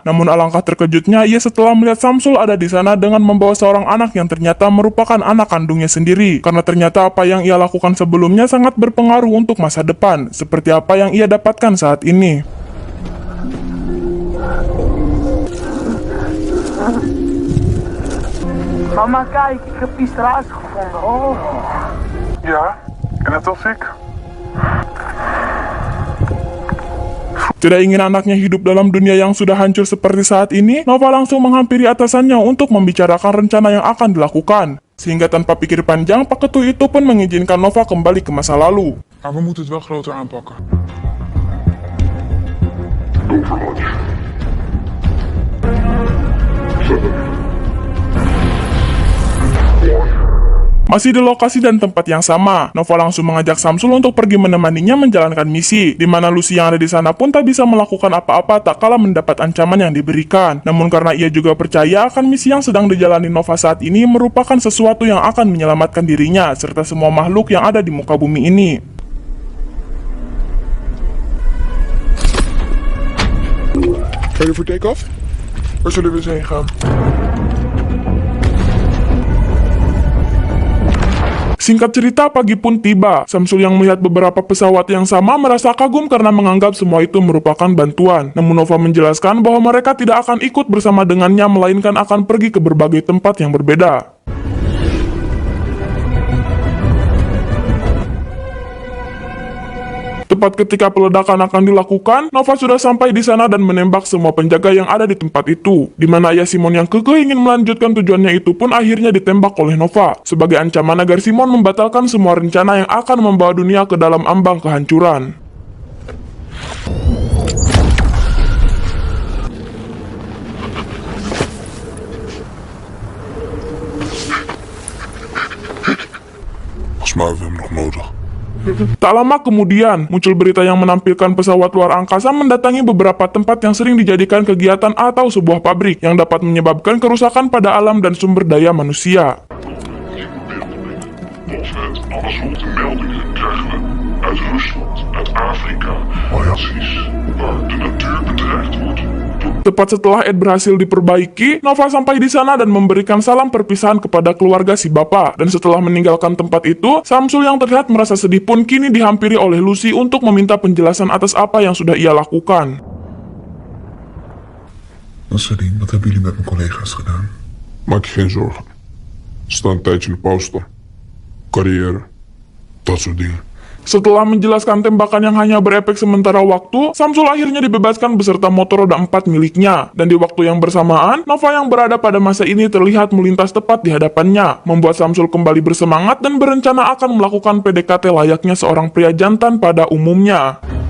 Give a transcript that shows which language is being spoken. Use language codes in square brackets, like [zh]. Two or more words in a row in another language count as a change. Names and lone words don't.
[id] Namun alangkah terkejutnya ia setelah melihat Samsul ada di sana dengan membawa seorang anak yang ternyata merupakan anak kandungnya sendiri. Karena ternyata apa yang ia lakukan sebelumnya sangat berpengaruh untuk masa depan, seperti apa yang ia dapatkan saat ini. [nl] Mama, kijk, ik heb die straat gevonden. Oh. Ja, en dat was ik. [id] Tidak ingin anaknya hidup dalam dunia yang sudah hancur seperti saat ini, Nova langsung menghampiri atasannya untuk membicarakan rencana yang akan dilakukan. Sehingga tanpa pikir panjang, Pak Ketu itu pun mengizinkan Nova kembali ke masa lalu. [nl] Maar we moeten het wel groter aanpakken. Overwatch. [id] Masih di lokasi dan tempat yang sama, Nova langsung mengajak Samsul untuk pergi menemaninya menjalankan misi, di mana Lucy yang ada di sana pun tak bisa melakukan apa-apa tak kala mendapat ancaman yang diberikan. Namun karena ia juga percaya akan misi yang sedang dijalani Nova saat ini merupakan sesuatu yang akan menyelamatkan dirinya, serta semua makhluk yang ada di muka bumi ini. [en] Ready for take-off? [nl] Waar zullen we eens heen gaan? [id] Singkat cerita, pagi pun tiba. Samsul yang melihat beberapa pesawat yang sama merasa kagum karena menganggap semua itu merupakan bantuan. Namun Nova menjelaskan bahwa mereka tidak akan ikut bersama dengannya, melainkan akan pergi ke berbagai tempat yang berbeda. Tepat ketika peledakan akan dilakukan, Nova sudah sampai di sana dan menembak semua penjaga yang ada di tempat itu. Di mana ayah Simon yang kekeh ingin melanjutkan tujuannya itu pun akhirnya ditembak oleh Nova, sebagai ancaman agar Simon membatalkan semua rencana yang akan membawa dunia ke dalam ambang kehancuran. [nl] Volgens mij hebben we hem nog nodig. [id] Tak lama kemudian, muncul berita yang menampilkan pesawat luar angkasa mendatangi beberapa tempat yang sering dijadikan kegiatan atau sebuah pabrik yang dapat menyebabkan kerusakan pada alam dan sumber daya manusia. [nl] Pas op de meldingen krijgen we uit Rusland, uit Afrika, naties waar de natuur bedreigd wordt. [id] Tepat setelah Ed berhasil diperbaiki, Nova sampai di sana dan memberikan salam perpisahan kepada keluarga si bapak. Dan setelah meninggalkan tempat itu, Samsul yang terlihat merasa sedih pun kini dihampiri oleh Lucy untuk meminta penjelasan atas apa yang sudah ia lakukan. [nl] Nasreddin, wat hebben jullie met mijn collega's gedaan? Maak je geen zorgen. Ze staan een tijdje in de pauze. Carrière, dat soort dingen. [id] Setelah menjelaskan tembakan yang hanya berefek sementara waktu, Samsul akhirnya dibebaskan beserta motor roda 4 miliknya. Dan di waktu yang bersamaan, Nova yang berada pada masa ini terlihat melintas tepat di hadapannya, membuat Samsul kembali bersemangat dan berencana akan melakukan PDKT layaknya seorang pria jantan pada umumnya.